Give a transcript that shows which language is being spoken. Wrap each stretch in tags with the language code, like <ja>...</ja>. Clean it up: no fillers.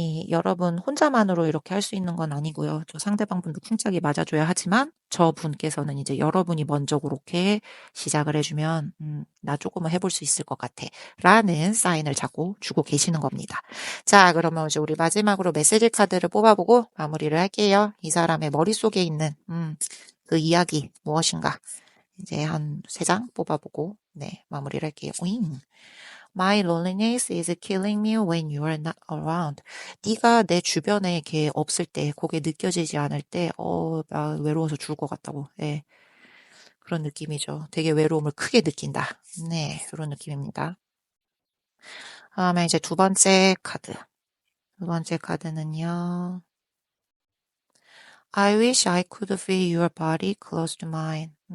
<ko>여러분 혼자만으로 이렇게 할 수 있는 건 아니고요. 저 상대방분도 쿵짝이 맞아줘야 하지만 저분께서는 이제 여러분이 먼저 그렇게 시작을 해주면 나 조금은 해볼 수 있을 것 같아 라는 사인을 자꾸 주고 계시는 겁니다. 자, 그러면 이제 우리 마지막으로 메시지 카드를 뽑아보고 마무리를 할게요. 이 사람의 머릿속에 있는 그 이야기 무엇인가 이제 한 3장 뽑아보고 네, 마무리를 할게요. 오잉.</ko> <en>My loneliness is killing me when you are not around.</en> <ko>네가 내 주변에 이렇게 없을 때, 그게 느껴지지 않을 때, 나 외로워서 죽을 것 같다고. 예, 그런 느낌이죠. 되게 외로움을 크게 느낀다. 네, 그런 느낌입니다. 다음에 이제 두 번째 카드. 두 번째 카드는요.</ko> <en>I wish I could feel your body close to mine.</en>